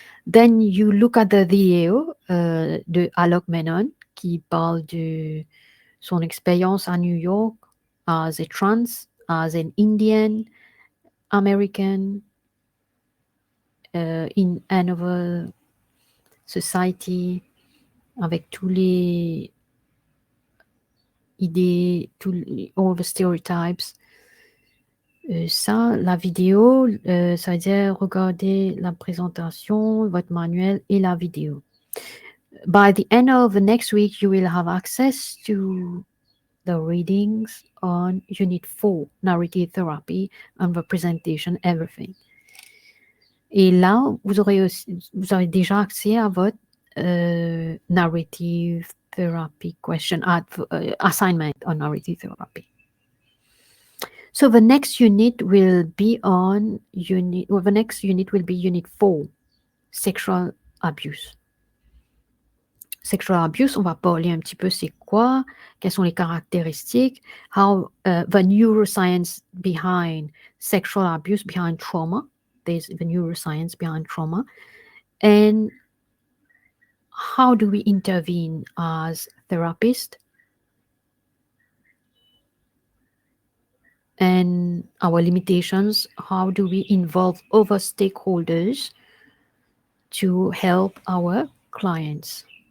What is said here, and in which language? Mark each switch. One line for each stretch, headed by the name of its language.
English: Then you look at the video de Alok Menon
French: qui parle de son expérience à
English: New York as a trans, as an Indian American in another society,
French: avec tous les idées,
English: all the stereotypes.
French: Ça, la vidéo, ça veut dire regarder la présentation, votre manuel et la vidéo.
English: By the end of the next week, you will have access to the readings on Unit 4, Narrative Therapy and Representation, Everything.
French: Et là, vous avez déjà accès à votre
English: Narrative Therapy question, assignment on Narrative Therapy. So the next unit will be on unit, well, the next unit will be unit 4, sexual abuse. Sexual abuse,
French: on va parler un petit peu c'est quoi, quelles sont les caractéristiques,
English: how the neuroscience behind sexual abuse, behind trauma. There's the neuroscience behind trauma. And how do we intervene as therapists? And our limitations, how do we involve other stakeholders to help our clients?